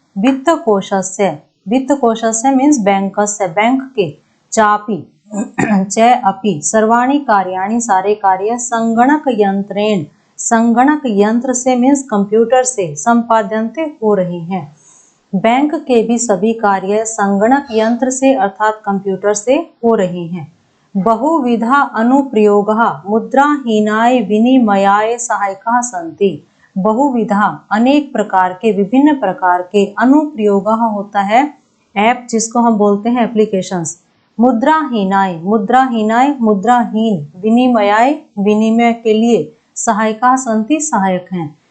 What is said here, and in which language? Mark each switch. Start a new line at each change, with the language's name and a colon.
Hindi: वित्त कोशस्य means बैंकस्य, bank के, चापि च अपि सर्वाणि कार्याणि सारे कार्य संगणक यंत्रेण, संगणक यंत्र से मीन्स कंप्यूटर से, संपाद्यन्ते हो रहे हैं। बैंक के भी सभी कार्य संगणक यंत्र से अर्थात कंप्यूटर से हो रहे हैं।
Sanskrit: बहुविधा अनुप्रयोगः मुद्राहीनाय विनिमयाय सहायकाः सन्ति।
Hindi: बहुविधा अनेक प्रकार के, विभिन्न प्रकार के, अनुप्रयोगः होता है ऐप जिसको हम बोलते हैं एप्लीकेशंस। मुद्राहीनाय मुद्राहीन, विनिमयाय विनिमय के लिए, सहायकाः सन्ति सहायक हैं।